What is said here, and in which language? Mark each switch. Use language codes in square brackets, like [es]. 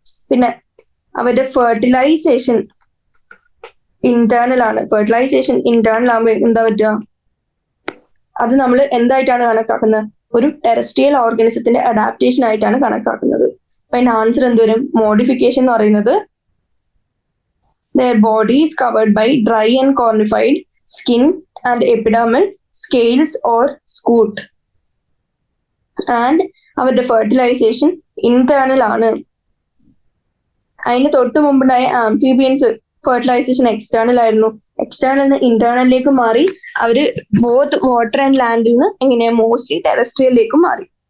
[ml] പിന്നെ അവരുടെ fertilisation internal ആണ്. ഫെർട്ടിലൈസേഷൻ ഇന്റേണൽ ആകുമ്പോൾ എന്താ പറ്റുക? അത് നമ്മൾ എന്തായിട്ടാണ് കണക്കാക്കുന്നത്? ഒരു ടെറസ്ട്രിയൽ ഓർഗാനിസത്തിന്റെ അഡാപ്റ്റേഷൻ ആയിട്ടാണ് കണക്കാക്കുന്നത്. അപ്പൊ അതിന്റെ ആൻസർ എന്തുവരും? മോഡിഫിക്കേഷൻ എന്ന് പറയുന്നത് [en] their body is covered by dry and cornified skin and epidermal scales or scute. [ml] And അവരുടെ ഫെർട്ടിലൈസേഷൻ ഇന്റേണൽ ആണ്. അതിന് തൊട്ട് മുമ്പുണ്ടായ ആംഫീബിയൻസ് ഫെർട്ടിലൈസേഷൻ എക്സ്റ്റേണൽ ആയിരുന്നു. എക്സ്റ്റേണൽ നിന്ന് ഇന്റേണലിലേക്ക് മാറി അവര് ബോത്ത് വാട്ടർ ആൻഡ് ലാൻഡിൽ നിന്ന് എങ്ങനെയാ മോസ്റ്റ്ലി ടെറസ്ട്രിയലിലേക്ക് മാറി.